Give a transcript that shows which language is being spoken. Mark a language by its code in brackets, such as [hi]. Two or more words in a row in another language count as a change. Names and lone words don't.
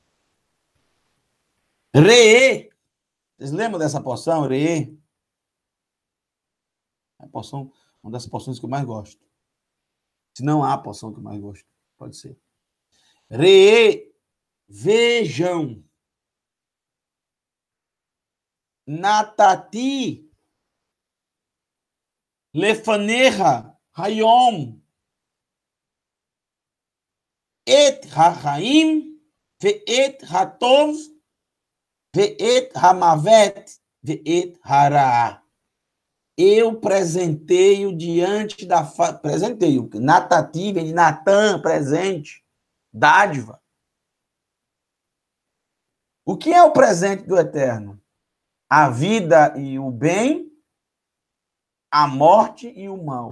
[pt] Reê. Vocês lembram dessa porção, Reê? É a porção, uma das porções que eu mais gosto. Se não há a porção que eu mais gosto, pode ser. Reê, vejam. [he] נתתי לפניך היום את החיים ואת הטוב ואת המות ואת הרע. [pt] Eu presenteio diante da... Presenteio. Natati vem de Natan, presente. Dádiva. O que é o presente do Eterno? A vida e o bem, a morte e o mal.